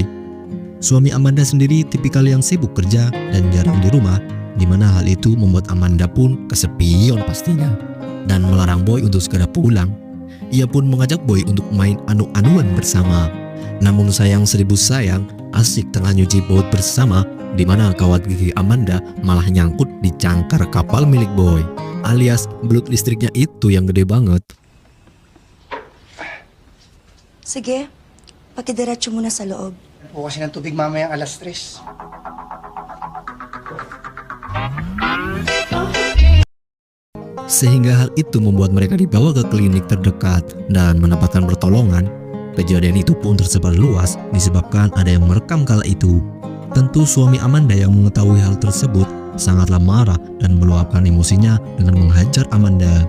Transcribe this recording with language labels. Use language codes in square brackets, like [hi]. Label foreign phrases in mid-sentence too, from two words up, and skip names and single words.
[id] Suami Amanda sendiri tipikal yang sibuk kerja dan jarang di rumah, di mana hal itu membuat Amanda pun kesepian pastinya, dan melarang Boy untuk segera pulang. Ia pun mengajak Boy untuk main anu-anuan bersama. Namun sayang seribu sayang, asik tengah nyuci baut bersama, di mana kawat gigi Amanda malah nyangkut di cangkar kapal milik Boy, alias belut listriknya itu yang gede banget. [tl] Sige, pakidiretso muna sa loob. Po kasi ng tubig mamayang 3:00. [id] Sehingga hal itu membuat mereka dibawa ke klinik terdekat dan mendapatkan pertolongan. Kejadian itu pun tersebar luas disebabkan ada yang merekam kala itu. Tentu suami Amanda yang mengetahui hal tersebut sangatlah marah dan meluapkan emosinya dengan menghajar Amanda.